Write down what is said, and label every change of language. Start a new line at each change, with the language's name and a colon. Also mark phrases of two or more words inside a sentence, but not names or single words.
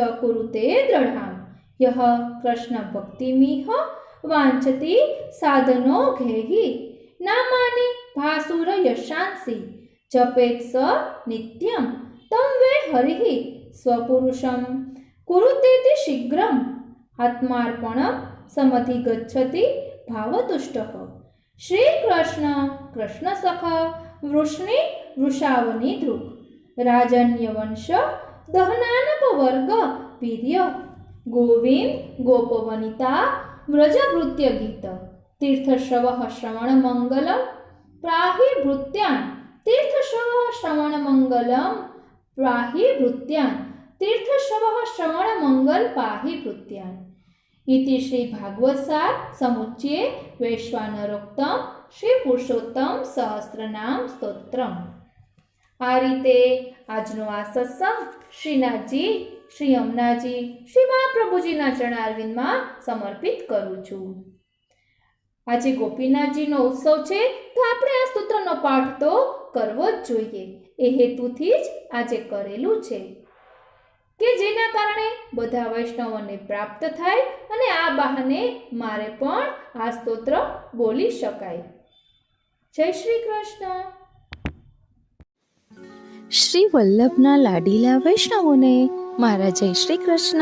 Sanskrit: कुरुते दृढां यः कृष्णभक्तिमिह वाञ्छति साधनोघैः नामानि भासुर यशांसि जपेत् स नित्यं तं वै हरिः स्वपुरुषं कुरुतेति शीघ्रम् आत्मार्पणं समधिगच्छति भावतुष्टः श्रीकृष्ण कृष्णसखा वृष्णि वृषावनिधृक् राजन्यवंश दहनानपवर्ग वीर्य ગોવિંદ ગોપવનિતા વ્રજભૃત્ય ગીત તીર્થશ્રવ શ્રવણ મંગલમ પ્રાહિભૃત્યાન તીર્થશ્રવ શ્રવણ મંગલમ પ્રાહિભૃત્યાન તીર્થશ્રવ શ્રવણ મંગલ પાહિભૃત્યાન इति श्री भागवतसार समुच्चये वैश्वानरोक्तम श्री पुरुषोत्तम सहस्त्रनाम स्तोत्रम।
Gujarati: આ રીતે આજનો આ સત્સંગ શ્રીનાથજી શ્રી યમુનાજી શ્રી મહાપ્રભુજીના ચરણારવિંદમાં સમર્પિત કરું છું। આજે ગોપીનાથજીનો ઉત્સવ છે તો આપણે આ સ્તોત્રનો પાઠ તો કરવો જ જોઈએ। એ હેતુથી જ આજે કરેલું છે કે જેના કારણે બધા વૈષ્ણવોને પ્રાપ્ત થાય અને આ બહાને મારે પણ આ સ્તોત્ર બોલી શકાય। જય શ્રી કૃષ્ણ। શ્રી વલ્લભના લાડીલા વૈષ્ણવોને મારા જય શ્રી કૃષ્ણ।